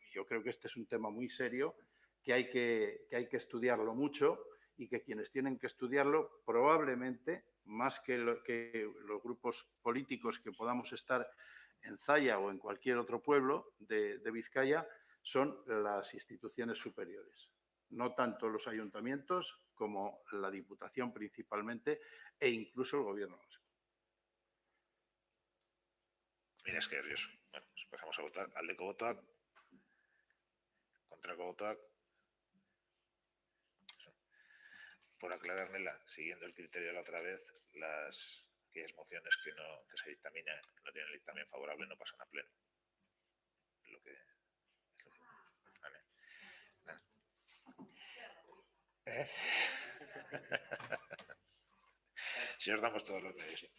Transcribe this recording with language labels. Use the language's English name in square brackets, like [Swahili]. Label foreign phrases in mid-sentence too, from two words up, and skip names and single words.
[Spanish] Yo creo que este es un tema muy serio, que hay que estudiarlo mucho, y que quienes tienen que estudiarlo, probablemente, más que los grupos políticos que podamos estar en Zalla o en cualquier otro pueblo de Vizcaya, son las instituciones superiores. No tanto los ayuntamientos como la Diputación principalmente, e incluso el Gobierno vasco. Mira, es que Ríos. Bueno, pues pasamos a votar. [Basque] Aldeko botoak. Kontrako botoak. [Spanish] Por aclarar, Nela, siguiendo el criterio de la otra vez, aquellas mociones que se dictaminan, que no tienen el dictamen favorable, no pasan a pleno. Vale. Si os damos todos los medios, sí.